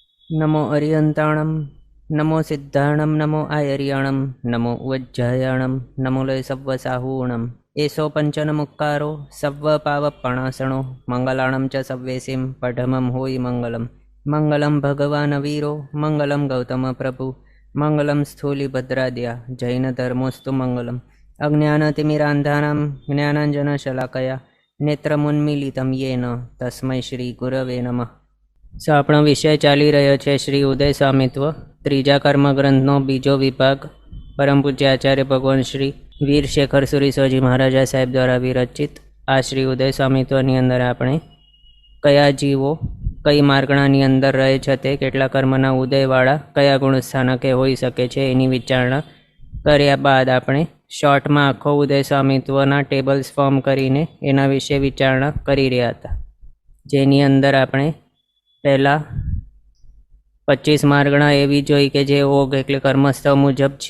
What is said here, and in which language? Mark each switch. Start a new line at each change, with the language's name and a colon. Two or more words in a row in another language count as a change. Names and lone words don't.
Prakrit languages: नमो अरियंताणं नमो सिद्धाणं नमो आयर्याणं नमो वज्जायाणं नमो लय सव्वसाहूणम् एषो पंचनमुक्कारो सव्वपावपणासणो मंगलाणं च सव्वेसिं पठमं होयि मंगलम्
Sanskrit: मंगलं भगवान् वीरो मंगलं गौतम प्रभु मंगलं स्थूलिभद्राद्या जैनधर्मोऽस्तु मंगलम् अज्ञानतिमिरान्धानां ज्ञानाञ्जनशलाकया नेत्रमुन्मीलितं येन तस्मै श्रीगुरवे नमः।
Gujarati: આપણો વિષય ચાલી રહ્યો છે શ્રી ઉદય સ્વામિત્વ ત્રીજા કર્મગ્રંથનો બીજો વિભાગ પરમ પૂજ્ય આચાર્ય ભગવાન શ્રી વીર શેખર સુરીસોજી મહારાજા સાહેબ દ્વારા વિરચિત આ શ્રી ઉદય સ્વામિત્વની અંદર આપણે કયા જીવો કઈ માર્ગણાની અંદર રહે છે તે કેટલા કર્મના ઉદયવાળા કયા ગુણસ્થાનકે હોઈ શકે છે એની વિચારણા કર્યા બાદ આપણે શોર્ટમાં આખો ઉદય સ્વામિત્વના
English: tables form
Gujarati: કરીને એના વિશે વિચારણા કરી રહ્યા હતા, જેની અંદર આપણે પહેલાં 25 માર્ગણા એવી જોઈ કે જે ઓગ એટલે કર્મસ્થળ મુજબ છે.